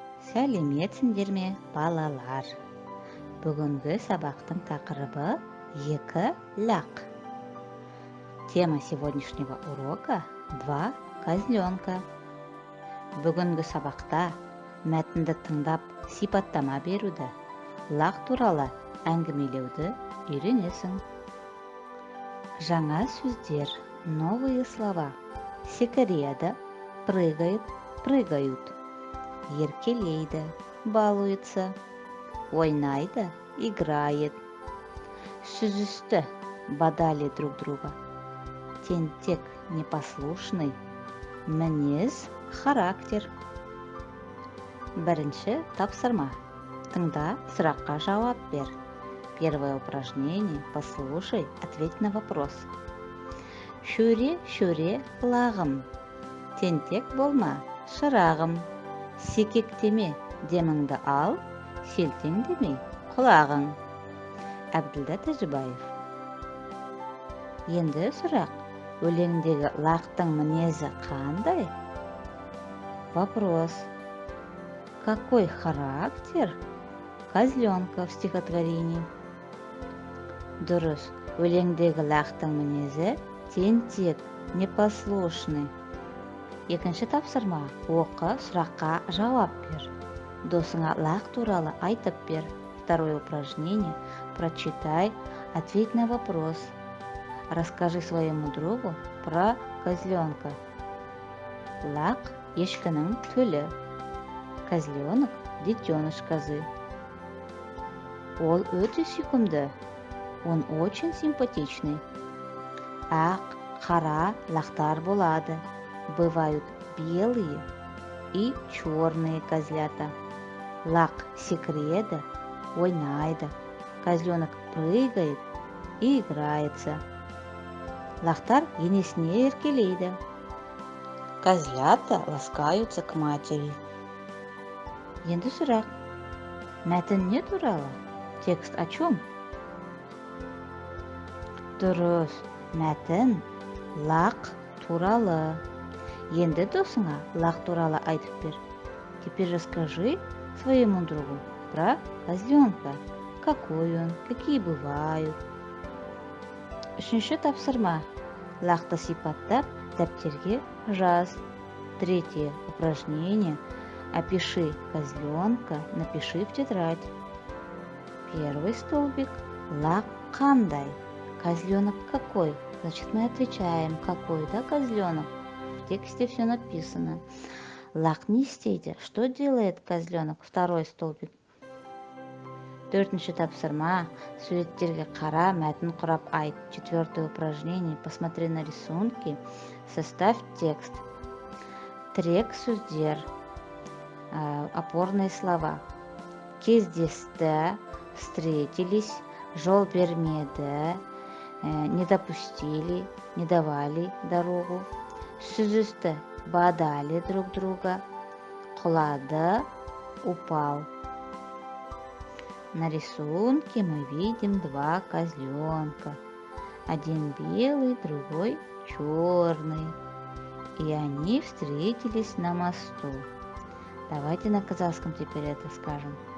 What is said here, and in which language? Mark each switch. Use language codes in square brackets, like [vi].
[kk] Сәлеметсіңдер ме, балалар? Бүгінгі сабақтың тақырыбы екі лақ. [ru] Тема сегодняшнего урока – два козленка. [kk] Бүгінгі сабақта мәтінді тыңдап, сипаттама беруді, лақ туралы әңгімелеуді үйренесің. Жаңа сөздер, [ru] новые слова. Секреда, прыгает, прыгают. [kk] Еркелейді, [ru] балуется. [kk] Ойнайды, [ru] играет. [kk] Сүзісті, [ru] бодали друг друга. [kk] Тентек, [ru] непослушный. [kk] Мінез, [ru] характер. [kk] Бірінші тапсырма. Тыңда, сұраққа жауап бер. [ru] Первое упражнение. Послушай, ответь на вопрос. [kk] Шөре, лағым. Тентек болма, шырағым. Секектеме, деміңді ал, селтеңдемей, құлағың. Әбділда Тәжібаев. Енді сұрақ, өлеңдегі лақтың мінезі қандай? [ru] Вопрос. Какой характер козленка в стихотворении? [kk] Дұрыс, өлеңдегі лақтың мінезі тентек, [ru] непослушный. [kk] Екінші тапсырма. Оқы, сұраққа жауап бер. Досыңа лақ туралы айтып бер. [ru] Второе упражнение. Прочитай, ответь на вопрос. Расскажи своему другу про козленка. [kk] Лақ ешкінің төлі. [ru] Козленок детеныш козы. [kk] Ол өте сүйкімді. [ru] Он очень симпатичный. [kk] Ақ, қара лақтар болады. Бывают белые и черные козлята. Лақ секреда, ойнайды. [ru] Козленок прыгает и играется. [kk] Лақтар енесіне еркелейді. [ru] Козлята ласкаются к матери. [kk] Енді сұрақ. Мәтін не туралы? [ru] Текст о чем? [kk] Дұрыс, мәтін лақ туралы. Енді досыңа лақ туралы айтып бер. [ru] Теперь расскажи своему другу про козленка. Какой он, какие бывают. [kk] Үшінші тапсырма. Лақты сипаттап, дәптерге жаз. [ru] Третье упражнение. Опиши козленка, напиши в тетрадь. Первый столбик. [kk] Лақ қандай? [ru] Козленок какой? Значит, мы отвечаем, какой, да, козленок? В тексте все написано. [kk] Лақ не істейді. [ru] Что делает козленок? Второй столбик. [kk] Төртінші тапсырма. Суреттерге қара, мәтін құрап айт. [ru] Четвертое упражнение. Посмотри на рисунки. Составь текст. [kk] Тірек сөздер. [ru] Опорные слова. [kk] Кездесті, [ru] встретились, [kk] жол бермеді, [ru] не допустили, не давали дорогу. [kk] Сүзісті, [ru] бодали друг друга. [kk] Құлады, [ru] упал. На рисунке мы видим два козленка. Один белый, другой черный. И они встретились на мосту. Давайте на казахском теперь это скажем.